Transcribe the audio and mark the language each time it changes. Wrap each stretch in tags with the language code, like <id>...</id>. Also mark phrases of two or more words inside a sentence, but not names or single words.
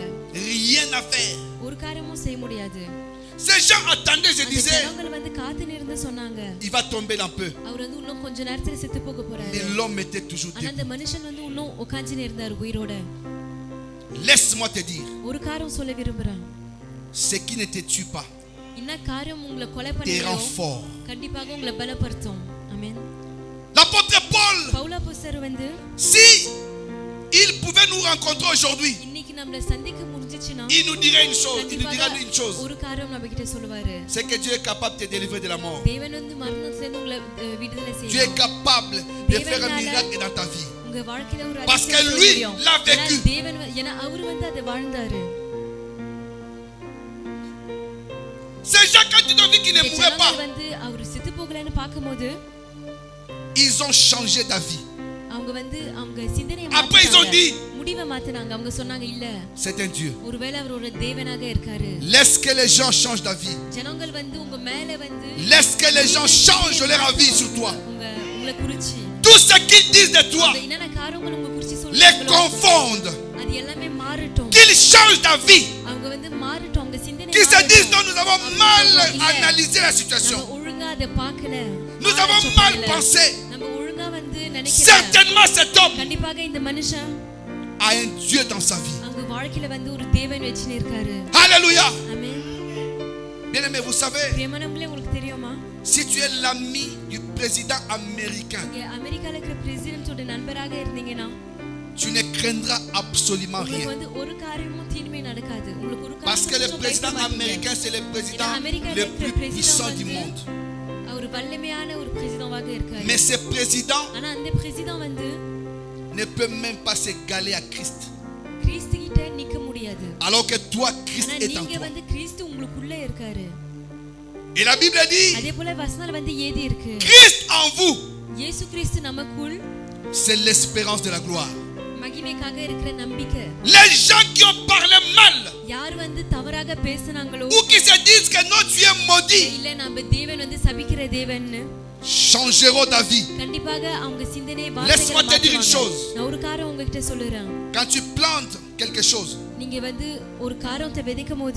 <fr>Rien à faire.</fr> <ta>ஒரு காரியமும் செய்ய முடியாது.</ta> <fr>Ces gens attendaient, je disais,</fr> <ta>அவங்க வந்து காத்து நின்னு சொன்னாங்க.</ta> <fr>il va tomber dans peu.</fr> <ta>அவர் வந்து இன்னும் கொஞ்ச நேரத்துல செத்து போக போறாரு.</ta> <fr>Et l'homme était toujours debout.</fr> <ta>அந்த மனுஷன் வந்து இன்னும் உட்கார்ந்து இருந்தார் உயிரோட.</ta> <fr>Laisse-moi te dire,</fr> <ta>ஒரு காரியம் சொல்ல விரும்புறேன்.</ta> <fr>ce qui ne te tue pas</fr> <ta>என்ன காரியம் உங்களை கொலை</ta> <fr>te</fr> <ta>பண்ணலையோ</ta> <fr>rend fort.</fr> <ta>கண்டிப்பாக உங்களை பலப்படுத்தும். ஆமென்.</ta> <fr>L'apôtre Paul,</fr> <ta>பவுலப்போஸ்தலர் வந்து</ta> <fr>si il pouvait nous rencontrer aujourd'hui,</fr> <ta>இன்னைக்கு நம்மள சந்திக்க முடிஞ்சிச்சுனா</ta> <fr>il nous dirait une chose, il nous dira une chose,</fr> <ta>ஒரு காரியம் நம்ம கிட்ட சொல்லுவாரு.</ta> <fr>c'est que Dieu est capable de te délivrer de la mort.</fr> <ta>தேவன் வந்து மரணத்துல இருந்து உங்களை விடுதலை</ta> <fr>Dieu est</fr> <ta>செய்வார்.</ta> <fr>capable de faire un miracle dans ta vie.</fr> <ta>உங்க வாழ்க்கையில ஒரு</ta> <fr>Parce que lui l'a vécu.</fr> <ta>தேவன் ஏனா அவர் வந்து அதை வாழ்ந்தாரு.</ta> <fr>Ces gens quand tu as vu qu'ils ne mouraient pas,</fr> <ta>வந்து அவர் செத்து போகலன்னு பாக்கும்போது</ta> <fr>ils ont changé ta vie.</fr> <ta>அவங்க வந்து அவங்க சிந்தனையை</ta> <fr>Après ils ont dit,</fr> <ta>முடிவை மாத்துனாங்க. அவங்க சொன்னாங்க இல்ல,</ta> <fr>c'est un Dieu.</fr> <ta>ஒருவேளை அவர் ஒரு தேவனாக இருக்காரு.</ta> <fr>Laisse que les gens changent ta vie.</fr> <ta>ஜனங்கள் வந்து உங்க மேல வந்து</ta> <fr>Laisse que les gens changent leur avis sur toi.</fr> <ta>உங்களை குறிச்சி</ta> <fr>Tout ce qu'ils disent de toi,</fr> <ta>என்னென்ன காரியங்கள் உங்க குறிச்சி</ta> <fr>les</fr> <ta>சொல்றாங்களோ</ta> <fr>confondent.</fr> <ta>அது எல்லாமே மாறட்டும்.</ta> <fr>Qu'ils changent ta vie.</fr> <ta>அவங்க வந்து மாறட்டும். அவங்க சிந்தனை</ta> <fr>Qu'ils se disent non, nous avons mal analysé la situation.</fr> <ta>நம்ம ஒழுங்கா அதை பார்க்கல.</ta> <fr>Nous avons mal pensé.</fr> <ta>நம்ம ஒழுங்கா வந்து நினைக்கல.</ta> <fr>Certainement cet homme</fr> <ta>கண்டிப்பாக இந்த மனுஷன்</ta> <fr>a un Dieu dans sa vie.</fr> <ta>அவங்க வாழ்க்கையில வந்து ஒரு தேவன் வெச்சினு இருக்காரு. Alléluia. ஆமென்.</ta> <fr>Bien-aimé, vous savez,</fr> <ta>பிரியமானவங்களே, உங்களுக்கு தெரியுமா,</ta> <fr>si tu es l'ami du président américain,</fr> <ta>நீங்க அமெரிக்கால இருக்கிற பிரசிடென்ட்டோட நண்பராக இருந்தீங்கன்னா</ta> <fr>tu ne craindras absolument</fr> <ta>உங்களுக்கு</ta> <fr>rien.</fr> <ta>வந்து ஒரு காரியமும் தீமை நடக்காது. உங்களுக்கு ஒரு</ta> <fr>Parce que le</fr> <ta>காரியம்</ta> <fr>président américain, c'est le président le plus puissant du monde.</fr> <ta>அவர் வல்லமையான ஒரு பிரசிடென்ட்டாக இருக்காரு.</ta> <fr>Mais ce président</fr> <ta>ஆனா அந்த பிரசிடென்ட் வந்து</ta> <fr>ne peut même pas s'égaler à Christ.</fr> <ta>கிறிஸ்து கிட்ட நிக்க முடியாது.</ta> <fr>Alors que toi, Christ</fr> <ta>ஆனா</ta> <fr>est en</fr> <ta>நீங்க</ta> <fr>toi.</fr> <ta>வந்து கிறிஸ்து உங்களுக்குள்ள இருக்காரு.</ta> <fr>Et la Bible dit,</fr> <ta>அதே போல வசனம் வந்து ஏதி இருக்கு.</ta> <fr>Christ en vous,</fr> <ta>இயேசு கிறிஸ்து நமக்குள்</ta> <fr>c'est l'espérance de la gloire.</fr> <ta>மகிமைக்காக இருக்கிற நம்பிக்கை.</ta> <fr>Les gens qui ont parlé mal,</fr> <ta>யார் வந்து தவறாக பேசுனாங்களோ</ta> <fr>ou qui se disent que non, tu es maudit,</fr> <ta>இல்ல நம்ம தேவன் வந்து சபிக்கிற தேவன்னு</ta> <fr>changeront ta vie.</fr> <ta>கண்டிப்பாக அவங்க சிந்தனையை</ta> <fr>Laisse-moi te dire une chose.</fr> <ta>நான் ஒரு காரியம் உங்ககிட்ட சொல்றேன்.</ta> <fr>Quand tu plantes quelque chose,</fr> <ta>நீங்க வந்து ஒரு காரியத்தை விதைக்கும்போது</ta>